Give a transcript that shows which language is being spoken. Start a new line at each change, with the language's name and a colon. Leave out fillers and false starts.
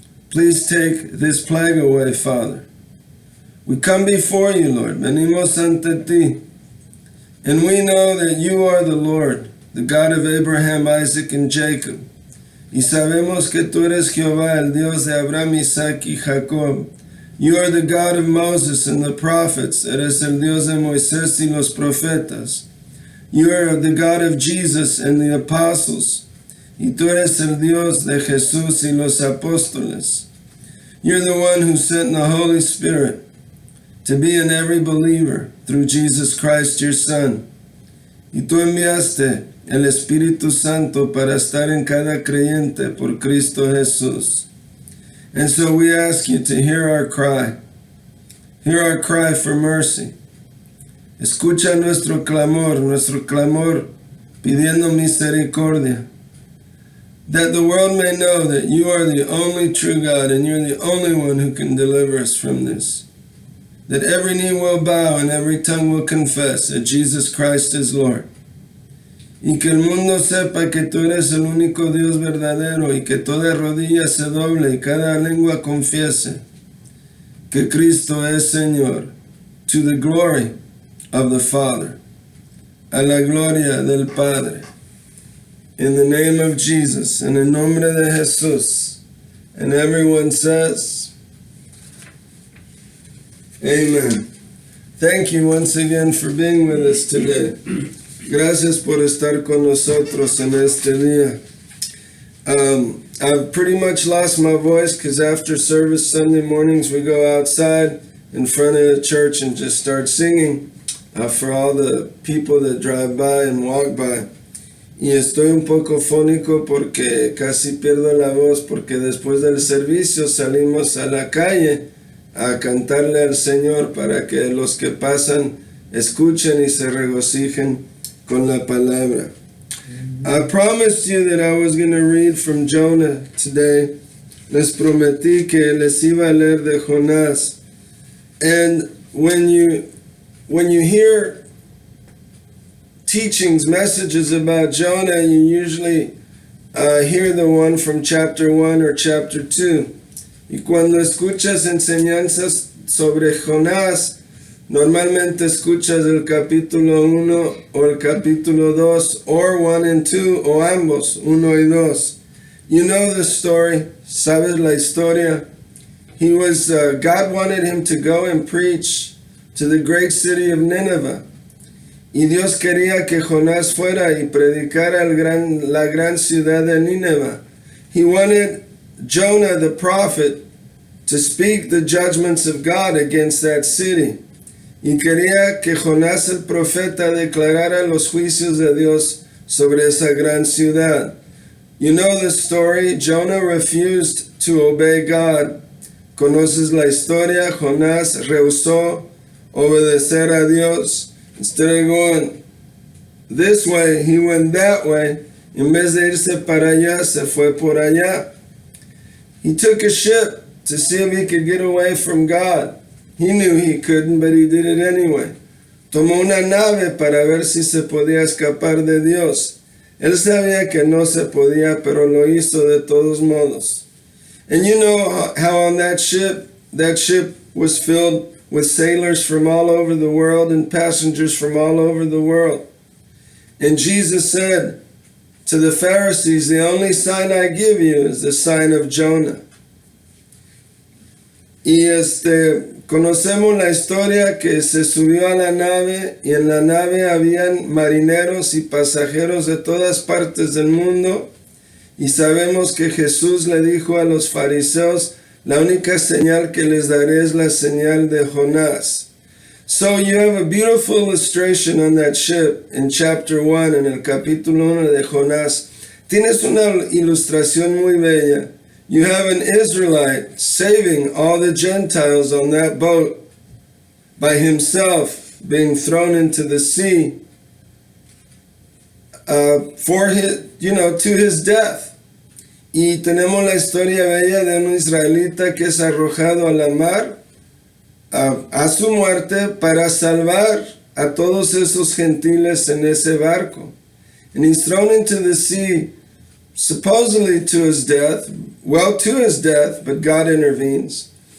English: Please take this plague away, Father. We come before you, Lord.
Spanish: Venimos ante ti.
English: And we know that you are the Lord, the God of Abraham, Isaac, and Jacob.
Spanish: Y sabemos que tú eres Jehová, el Dios de Abraham, Isaac y Jacob.
English: You are the God of Moses and the prophets.
Spanish: Eres el Dios de Moisés y los profetas.
English: You are the God of Jesus and the apostles.
Spanish: Y tú eres el Dios de Jesús y los apóstoles.
English: You're the one who sent the Holy Spirit to be in every believer through Jesus Christ, your Son.
Spanish: Y tú enviaste el Espíritu Santo para estar en cada creyente por Cristo Jesús.
English: And so we ask you to hear our cry. Hear our cry for mercy.
Spanish: Escucha nuestro clamor pidiendo misericordia.
English: That the world may know that you are the only true God and you're the only one who can deliver us from this. That every knee will bow and every tongue will confess that Jesus Christ is Lord.
Spanish: Y que el mundo sepa que tú eres el único Dios verdadero y que toda rodilla se doble y cada lengua confiese que Cristo es Señor,
English: to the glory of the Father,
Spanish: a la gloria del Padre.
English: In the name of Jesus,
Spanish: en el nombre de Jesús.
English: And everyone says, Amen. Thank you once again for being with us today.
Spanish: Gracias por estar con nosotros en este día.
English: I've pretty much lost my voice because after service Sunday mornings we go outside in front of the church and just start singing for all the people that drive by and walk by.
Spanish: Y estoy un poco fónico porque casi pierdo la voz porque después del servicio salimos a la calle a cantarle al Señor para que los que pasan escuchen y se regocijen con la palabra.
English: I promised you that I was going to read from Jonah today.
Spanish: Les prometí que les iba a leer de Jonás.
English: And when you hear teachings, messages about Jonah, you usually hear the one from chapter 1 or chapter 2.
Spanish: Y cuando escuchas enseñanzas sobre Jonás, normalmente escuchas el capítulo 1 o el capítulo 2,
English: or 1 and 2,
Spanish: o ambos, 1 y 2.
English: You know the story,
Spanish: sabes la historia.
English: He was, God wanted him to go and preach to the great city of Nineveh.
Spanish: Y Dios quería que Jonás fuera y predicara la gran ciudad de Nineveh.
English: He wanted Jonah the prophet to speak the judgments of God against that city.
Spanish: Y quería que Jonás el profeta declarara los juicios de Dios sobre esa gran ciudad.
English: You know the story. Jonah refused to obey God.
Spanish: Conoces la historia. Jonás rehusó obedecer a Dios.
English: Instead of going this way, he went that way.
Spanish: En vez de irse para allá, se fue por allá.
English: He took a ship to see if he could get away from God. He knew he couldn't, but he did it anyway.
Spanish: Tomó una nave para ver si se podía escapar de Dios. Él sabía que no se podía, pero lo hizo de todos modos.
English: And you know how on that ship was filled with sailors from all over the world and passengers from all over the world. And Jesus said to the Pharisees, the only sign I give you is the sign of Jonah.
Spanish: Y conocemos la historia que se subió a la nave y en la nave habían marineros y pasajeros de todas partes del mundo. Y sabemos que Jesús le dijo a los fariseos, la única señal que les daré es la señal de Jonás.
English: So you have a beautiful illustration on that ship in chapter 1,
Spanish: en el capítulo 1 de Jonás. Tienes una ilustración muy bella.
English: You have an Israelite saving all the Gentiles on that boat by himself being thrown into the sea for his, to his death.
Spanish: Y tenemos la historia bella de un israelita que es arrojado a la mar a su muerte para salvar a todos esos gentiles en ese barco.
English: And he's thrown into the sea supposedly to his death, but God intervenes.